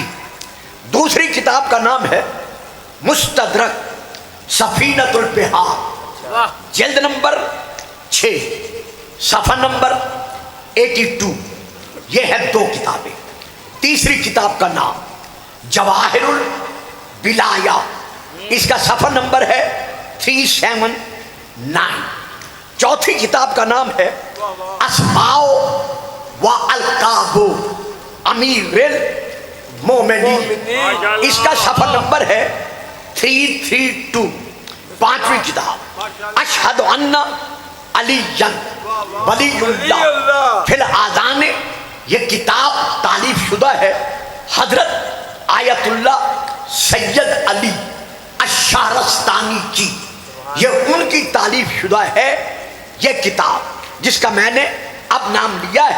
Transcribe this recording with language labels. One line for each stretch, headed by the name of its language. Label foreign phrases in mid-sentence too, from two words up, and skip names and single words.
Hindi: दूसरी किताब का नाम है मुस्तदरक सफीनतुल बिहार जिल्द नंबर 6 सफ़ा नंबर 82। ये है 2 किताबें। तीसरी किताब का नाम जवाहिरुल बिलाया। इसका सफर नंबर है 379। चौथी किताब का नाम है अस्माओ व अलकाबो अमीरुल मोमिनीन। इसका सफर नंबर है 332। पांचवी किताब अशहदु अन्ना अलीयन वलीयुल्लाह फिल आज़ान। ये किताब तालीफ शुदा है हजरत आयतुल्लाह सैयद अली अशारस्तानी की। ये उनकी तालीफ शुदा है ये किताब, जिसका मैंने अब नाम लिया है।